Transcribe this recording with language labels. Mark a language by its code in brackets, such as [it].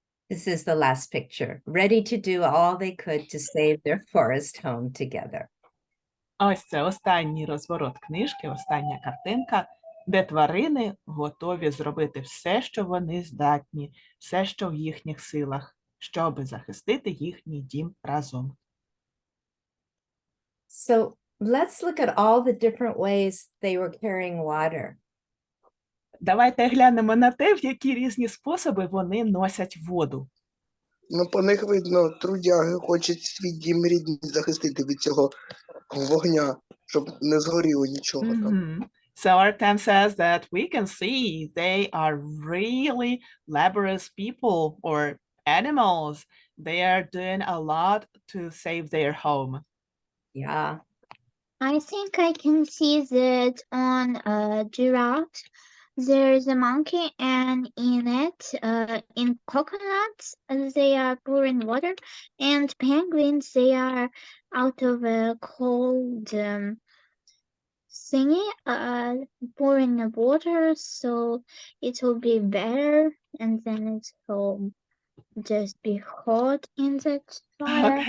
[en] This is the last picture, ready to do all they could to save their forest home together. [uk] Ось це останній розворот книжки, остання картинка, де тварини готові зробити все, що вони здатні, все, що в їхніх силах, щоб захистити їхній дім разом. [en] So let's look at all the different ways they were carrying water. [uk] Давайте глянемо на те, в які різні способи вони носять воду. Ну, по них видно, трудяги хочуть свій дім рідний захистити від цього вогня, щоб не згоріло нічого там. [en] So Artem says that we can see they are really laborious people or animals. They are doing a lot to save their home. Yeah. I think I can see that on a giraffe, there's a monkey, and in it, in coconuts, they are pouring water, and penguins, they are out of a cold thingy, pouring the water, so it will be better, and then it will just be hot in that fire.